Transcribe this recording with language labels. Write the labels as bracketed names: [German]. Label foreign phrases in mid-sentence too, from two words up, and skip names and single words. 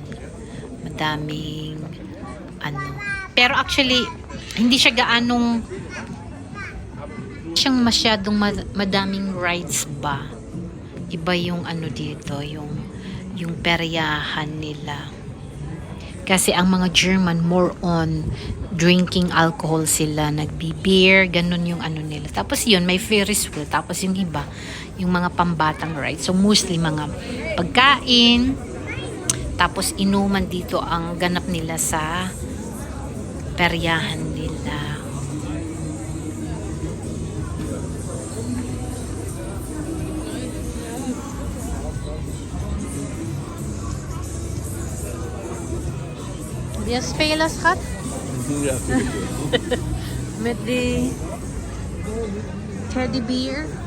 [Filipino] Madaming Pero actually, hindi siya gaanong siyang masyadong madaming rides ba. Iba yung dito, yung peryahan nila. Kasi ang mga German [English] more on drinking alcohol [Filipino] sila, nagbi-beer, ganun yung nila. Tapos yun, may Ferris wheel. Tapos yung iba, yung mga pambatang rides. So mostly mga pagkain, tapos inuman dito ang ganap nila sa peryahan nila. [Dutch] Wie spelas gaat? Ja, Met die teddy beer.